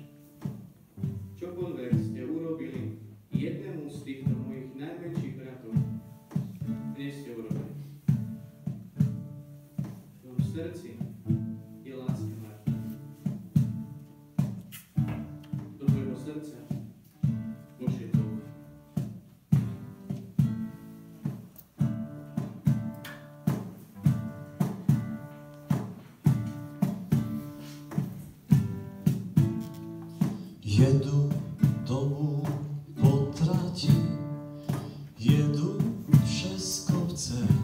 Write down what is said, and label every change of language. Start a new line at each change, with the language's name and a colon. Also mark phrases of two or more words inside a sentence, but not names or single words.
Slovak: Čokoľvek ste urobili jednému z týchto mojich najmenších bratov, mne ste urobili. V tvojom srdci je láska, Martin. Do tvojho srdca Božie touhy.
Czech: Jedu domů po trati, jedu přes kopce.